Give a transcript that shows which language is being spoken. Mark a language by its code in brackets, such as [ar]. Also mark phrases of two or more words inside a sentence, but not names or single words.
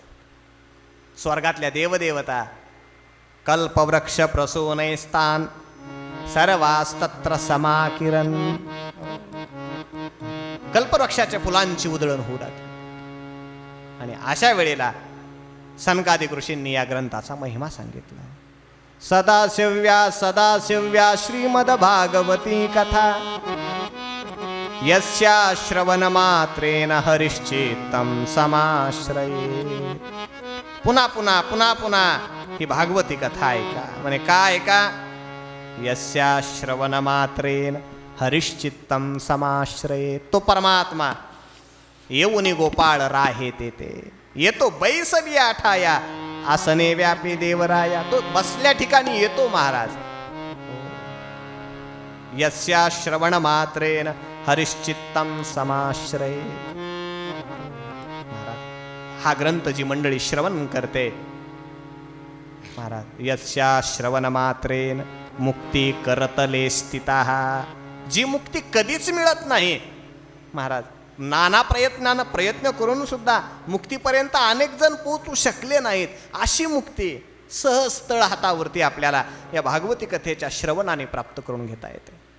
[mr] स्वर्गातल्या देवदेवता [sa] कल्पवृक्ष प्रसूनैस्तान सर्वास्तत्र समाकिरण. [mr] कल्पवृक्षाच्या फुलांची उधळण होऊ लागली. आणि अशा वेळेला सनकादिक ऋषींनी या ग्रंथाचा महिमा सांगितला. [sa] सदाशिव्या श्रीमद भागवती कथा यस्या श्रवण मात्रेन हरिश्चित्तं समाश्रये. [mr] पुन्हा पुन्हा पुन्हा पुन्हा ही भागवती कथा ऐका. म्हणे काय ऐका? [sa] यस्या श्रवण मात्रेन हरिश्चित्तं समाश्रये. [mr] तो परमात्मा येऊनी गोपाळ राहे तेथे येतो बैसवी आठाया आसने व्यापी देवराया. तो बसल्या ठिकाणी येतो महाराज. [sa] यस्या श्रवण मात्रेन हरिश्चित्तं समाश्रये. [mr] महाराज, हा ग्रंथ जी मंडळी श्रवण करते महाराज, [sa] यस्या श्रवण मात्रेन मुक्ती करतले स्थिताः. [mr] जी मुक्ती कधीच मिळत नाही महाराज. नाना प्रयत्नानं प्रयत्न करून सुद्धा मुक्तीपर्यंत अनेक जण पोहोचू शकले नाहीत. अशी मुक्ती सहज स्थळ हातावरती आपल्याला या भागवती कथेच्या श्रवणाने प्राप्त करून घेता येते.